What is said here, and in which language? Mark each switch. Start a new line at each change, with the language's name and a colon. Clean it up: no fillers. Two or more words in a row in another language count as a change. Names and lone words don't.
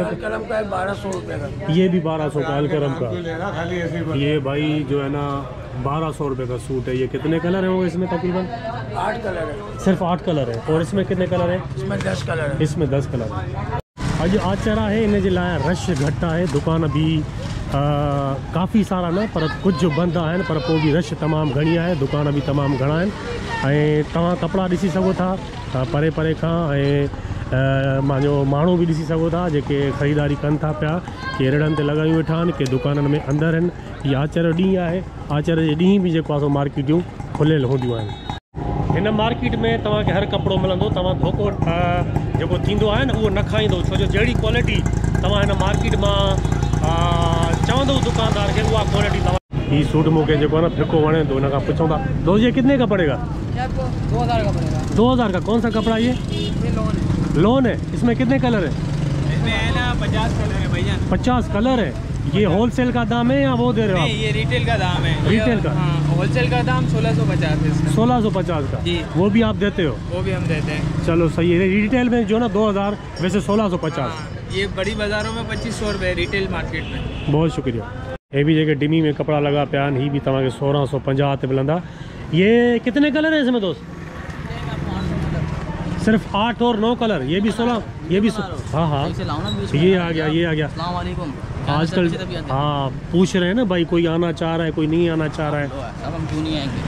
Urdu: کلم کا ہے 1200 روپے کا. یہ بھی 1200 کا الکرم کا. یہ بھائی جو ہے نا 1200 روپے کا سوٹ ہے۔ یہ کتنے کلر ہیں وہ اس میں? تقریباً 8 کلر ہے. صرف 8 کلر ہے۔ اور اس میں کتنے کلر ہیں? اس میں 10 کلر ہے. اس میں 10 کلر ہے.
Sindhi: अज आचरा है, इन जे लाइ रश घटि आहे। दुकान भी काफ़ी सारा न पर कुछ बंद आहिनि, पर पोइ बि रश तमामु घणी आहे। दुकान भी तमामु घणा आहिनि ऐं तव्हां कपिड़ा ॾिसी सघो था परे परे खां। ऐं मुंहिंजो माण्हू बि ॾिसी सघो था जेके ख़रीदारी कनि था पिया। के रेड़नि ते लॻायूं वेठा आहिनि, के दुकाननि में अंदरि आहिनि। हीअ आचर ॾींहुं आहे। आचर जे ॾींहुं बि जेको आहे सो मार्केटियूं खुलियल हूंदियूं आहिनि। हिन मार्केट में तव्हांखे हर कपिड़ो मिलंदो। तव्हां धोखो जेको थींदो आहे न उहो न खाईंदो, छो जो जहिड़ी क्वालिटी तव्हां हिन मार्केट मां चवंदो दुकानदार खे उहा क्वालिटी तव्हां। ही सूट मूंखे जेको आहे न फिको वणे थो, हिन खां पुछूं था
Urdu: دوست یہ کتنے کا پڑے گا? 2000 کا پڑے گا. 2000 کا۔ کون سا کپڑا یہ لان ہے? اس میں کتنے کلر ہے? اس میں ہے نا 50 کلر ہے بھیا. 50 کلر ہے. یہ ہول سیل کا دام ہے یا وہ دے رہے ہو آپ? یہ ریٹیل کا دام ہے. ریٹیل کا? ہاں، ہول سیل کا دام 1650 ہے اس کا. 1650 کا جی. وہ بھی آپ دیتے ہو? وہ بھی ہم دیتے ہیں. چلو صحیح ہے۔ ریٹیل میں جو نا 2000، ویسے 1650. ہاں، یہ بڑی بازاروں میں 2500 روپے ریٹیل مارکیٹ میں. بہت شکریہ.
Sindhi: ये भी जगह डिमी में कपड़ा लगा पिया आहिनि, ही भी तव्हांखे 1650 ते मिलंदा।
Urdu: یہ کتنے کلر ہیں اس میں دوست? صرف 8 اور 9 کلر. یہ بھی 16، یہ بھی ہاں ہاں یہ آ گیا، یہ آ گیا. آج کل ہاں پوچھ رہے ہیں نا بھائی، کوئی آنا چاہ رہا ہے، کوئی نہیں آنا چاہ رہا ہے. اب ہم کیوں نہیں آئیں گے.